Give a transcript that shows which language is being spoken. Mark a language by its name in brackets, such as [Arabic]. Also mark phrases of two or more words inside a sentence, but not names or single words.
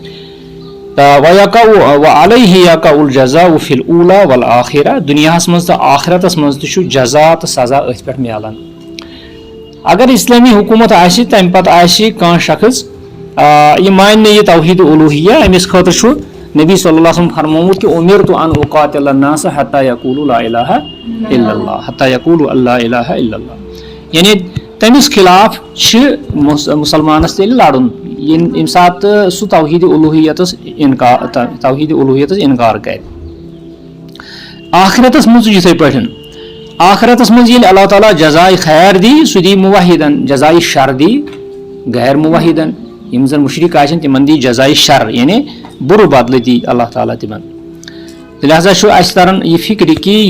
[Arabic] وعلیہ یقع الجزاء فی الاولی والآخرہ [Kashmiri] دُنیاہس منٛز تہٕ آخرتس منٛز تہِ چھُ جزا تہٕ سزا أتھۍ پٮ۪ٹھ میلان اگر اسلٲمی حکوٗمت آسہِ تمہِ پتہٕ آسہِ کانٛہہ شخص یہِ مانہِ نہٕ یہِ توحید الوہیہ أمِس خٲطرٕ چھُ نبی [Arabic] صلی اللہ علیہ وسلم [Kashmiri] فرمومُت کہِ [Arabic] اُمرتُ ان اقاتل الناس حتی یقولوا لا الہ الا اللہ حتی یقولوا اللہ الہ الا اللہ [Kashmiri] یعنی تٔمِس خلاف چھِ مُسلمانس تیٚلہِ لڑُن ییٚمہِ ساتہٕ سُہ توحید الوہیتس انکار کرِ آخرتس منٛز چھُ یِتھٕے پٲٹھۍ آخرتس منٛز ییٚلہِ اللہ تعالیٰ جزایہِ خیر دی سُہ دی موحدن جزایہِ شر دی غیر موحدن یِم زن مشرک آسن تِمن دی جزایہِ شر یعنی بُرٕ بدلہٕ دی اللہ تعالیٰ تِمن لہٰذا چھُ اَسہِ تران یہِ فِکرِ کہِ یہِ